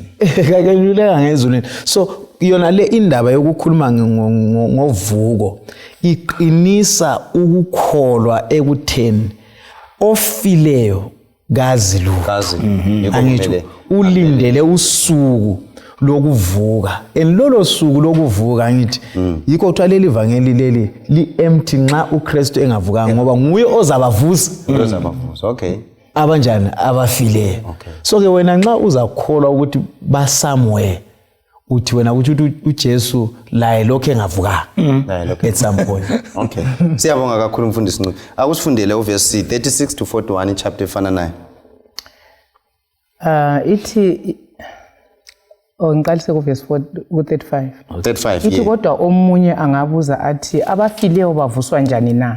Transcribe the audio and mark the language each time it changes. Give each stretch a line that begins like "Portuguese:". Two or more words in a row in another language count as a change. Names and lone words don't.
North Ndebele: kenyukela ngezulwini. So yona le indaba yokukhuluma ngovuko iqinisa ukukholwa ekutheni ofileyo gazi lu angithi ulindele usuku lokuvuka enlolo suku lokuvuka ngithi yikho kuthiwa leli ivangeli leli li empty nxa uKristu engavuka ngoba nguye ozabavusa okay abanjani abafileyo. So ke wena nxa uzakholwa ukuthi ba somewhere uthi wena ukuthi uJesu laye lokho engavuka
English: at some point.
North Ndebele: Okay siyabonga kakhulu mfundisi Ncube akusifundele uverse
English: 36 to 41 chapter
North Ndebele: efana nayo ithi ngiqalise ku verse 35 ithi kodwa omunye angabuza athi abafileyo bavuswa njani na